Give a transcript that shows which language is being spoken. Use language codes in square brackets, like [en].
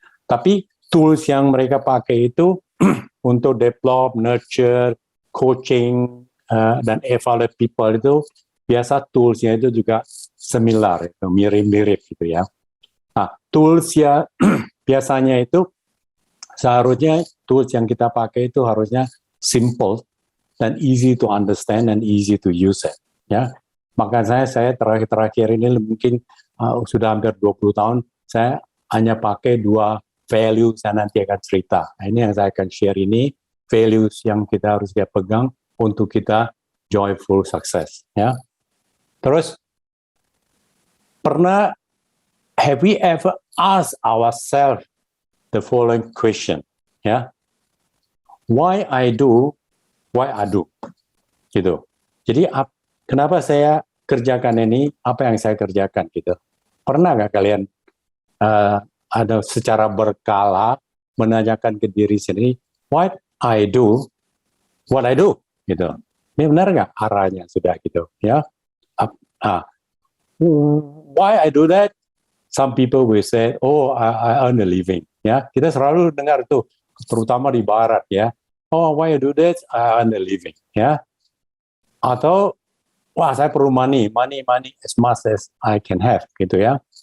[id] Tapi tools yang mereka pakai itu untuk [en] develop, nurture, coaching, [id] dan [en] evaluate people [id] itu biasa toolsnya itu juga similar, itu mirip-mirip gitu, ya. Nah, tools ya biasanya itu seharusnya tools yang kita pakai itu harusnya [en] simple, [id] dan [en] easy to understand and easy to use it. [id] Ya, maka saya terakhir ini mungkin sudah hampir 20 tahun saya hanya pakai 2 value, saya nanti akan cerita. Nah, ini yang saya akan share ini, values yang kita harus pegang untuk kita [en] joyful success. [id] Ya. [en] Terus, have we ever asked ourselves the following question? [id] Ya, [en] why I do, [id] gitu. Jadi kenapa saya kerjakan ini? Apa yang saya kerjakan gitu? Pernah nggak kalian ada secara berkala menanyakan ke diri sendiri, [en] what I do, [id] gitu. Ini benar nggak arahnya sudah gitu, ya? [en] Why I do that? Some people will say, oh, I earn a living, [id] ya. Kita selalu dengar tuh, terutama di Barat, ya. [en] Oh, why I do that? I earn a living, [id] ya. Atau, wah, saya perlu [en] money as much as I can have, [id] gitu ya.